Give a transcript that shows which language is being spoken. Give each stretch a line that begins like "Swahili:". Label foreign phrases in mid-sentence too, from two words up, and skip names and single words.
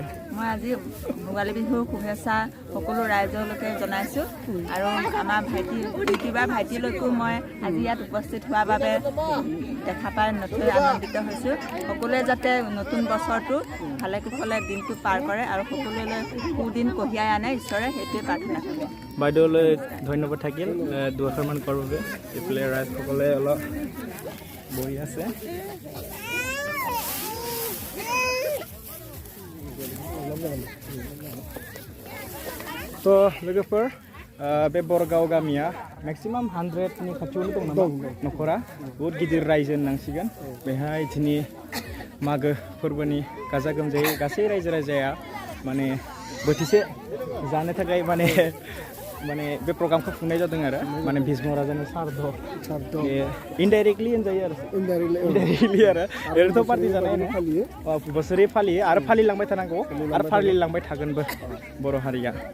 Assamese: মই আজি ভোগালী বিহুৰ শুভেচ্ছা সকলো ৰাইজলৈকে জনাইছোঁ আৰু আমাৰ ভাইটিলৈকো মই আজি ইয়াত উপস্থিত হোৱাৰ বাবে দেখা পাই নথৈ আনন্দিত হৈছোঁ সকলোৱে যাতে নতুন বছৰটো ভালে কুশলে দিনটো পাৰ কৰে আৰু সকলোলৈ সুদিন কঢ়িয়াই আনে ঈশ্বৰে সেইটোৱে প্ৰাৰ্থনা কৰোঁ বাইদেউলৈ ধন্যবাদ থাকিল দুআষাৰমান কোৱাৰ বাবে এইফালে ৰাইজসকলে অলপ বহি আছে
Bodo: तो लोगोफोर बे बरगाव गामिया मेक्सिमाम 100नि खाथियावनो दं नामा नखरा बहुत गिदिर रायजो होननांसिगोन बेहाय दिनै मागो फोरबोनि गाजा गोमजायै गासै रायजो राजाया माने बोथिसे जानो थाखाय माने बे प्रग्रामखौ खुंनाय जादों आरो माने भीष्म राजानि सारद इनडाइरेक्टली होनजायो आरो इनडाइरेक्टली आरो ओरैनोथ' पार्टि जानाय बोसोरै फालियो आरो फालिलांबाय थानांगौ आरो फालिलांबाय थागोनबो बर' हारिया